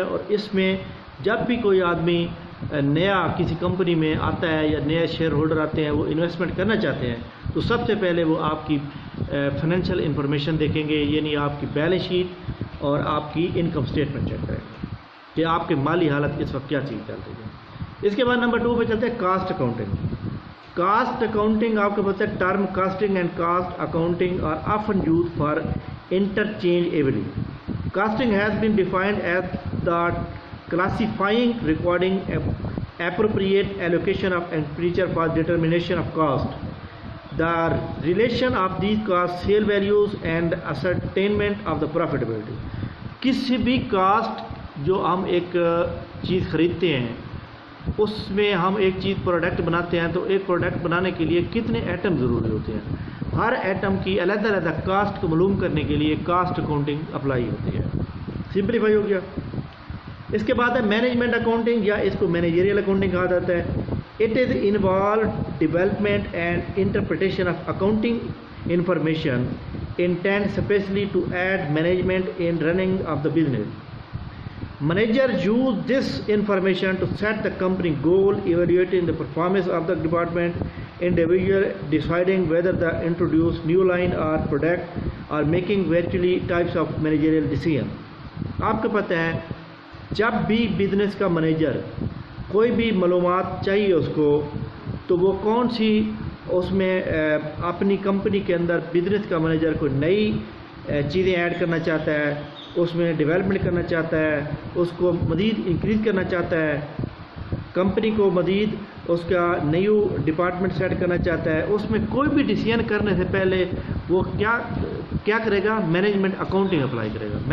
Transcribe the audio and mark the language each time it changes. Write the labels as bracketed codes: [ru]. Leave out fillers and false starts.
[ur] اور اس میں جب بھی کوئی آدمی نیا کسی کمپنی میں آتا ہے یا نئے شیئر ہولڈر آتے ہیں، وہ انویسٹمنٹ کرنا چاہتے ہیں، تو سب سے پہلے وہ آپ کی فائنینشیل انفارمیشن دیکھیں گے، یعنی آپ کی بیلنس شیٹ اور آپ کی انکم سٹیٹمنٹ چیک کریں گے کہ آپ کے مالی حالت اس وقت کیا چیز چل رہی ہے. اس کے بعد نمبر 2 پہ چلتے ہیں کاسٹ اکاؤنٹنگ. کاسٹ اکاؤنٹنگ آپ کو پتہ ہے [en] Term costing and cost accounting are often use for interchangeably. Costing has been defined as the classifying, recording, appropriate allocation of expenditure for determination of cost, the relation of these costs, sale values and ascertainment of the profitability. [ur] کسی بھی cost جو ہم ایک چیز خریدتے ہیں اس میں ہم ایک چیز پروڈکٹ بناتے ہیں تو ایک پروڈکٹ بنانے کے لیے کتنے ایٹم ضروری ہوتے ہیں، ہر ایٹم کی علیحدہ علیحدہ کاسٹ کو معلوم کرنے کے لیے کاسٹ اکاؤنٹنگ اپلائی ہوتی ہے. سمپلیفائی ہو گیا. اس کے بعد ہے مینجمنٹ اکاؤنٹنگ یا اس کو مینیجریل اکاؤنٹنگ کہا جاتا ہے. [en] It is involve development and interpretation of accounting information intend especially to aid management in running of the business. Manager use this information to set the company goal, evaluating the performance of the department, individual, deciding whether to introduce new line or product, or making virtually types of managerial decision. [ur] آپ کو پتہ ہے جب بھی business کا manager کوئی بھی معلومات چاہیے اس کو تو وہ کون سی اس میں اپنی کمپنی کے اندر بزنس کا منیجر کوئی نئی چیزیں ایڈ کرنا چاہتا ہے، اس میں ڈیولپمنٹ کرنا چاہتا ہے، اس کو مزید انکریز کرنا چاہتا ہے، کمپنی کو مزید اس کا نیو ڈپارٹمنٹ سیٹ کرنا چاہتا ہے، اس میں کوئی بھی ڈیسیژن کرنے سے پہلے وہ کیا کرے گا؟ مینجمنٹ اکاؤنٹنگ اپلائی کرے گا.